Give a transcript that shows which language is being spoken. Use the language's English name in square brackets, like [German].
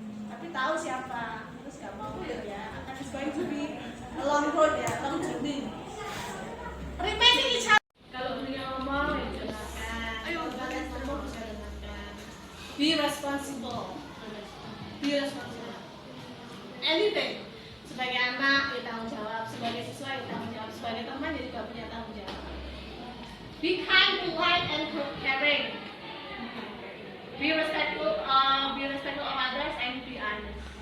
[Indonesian] Tapi tahu siapa, terus nggak mau ya. [English] Akan it's going to be a long road ya, long journey. Remaining each other. [Indonesian] Kalau beliau ngomong ya dengarkan. Ayo kalian semua bisa dengarkan. [English] Be responsible. Be responsible. Anything. [Indonesian] Sebagai anak ya tanggung jawab, sebagai siswa ya tanggung jawab, sebagai teman ya juga punya tanggung jawab. [English] Be kind, polite, and caring. Be respectful of others and be honest.